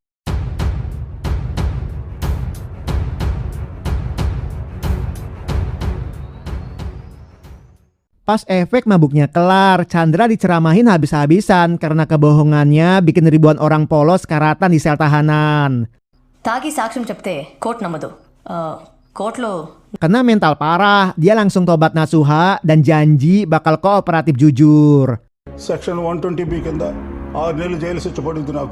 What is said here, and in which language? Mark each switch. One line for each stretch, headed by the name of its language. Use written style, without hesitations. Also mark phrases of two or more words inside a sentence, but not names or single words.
Indonesian: Pas efek mabuknya kelar, Chandra diceramahin habis-habisan karena kebohongannya bikin ribuan orang polos karatan di sel tahanan.
Telugu: తాగి సాక్ష్యం చెప్తే కోర్టు నమ్మదు కోర్టులో
Indonesian: Kena mental parah, dia langsung tobat nasuha dan janji bakal kooperatif jujur.
Telugu: సెక్షన్ 120B కింద 6 నెలలు జైలు శిక్ష పడింది నాకు.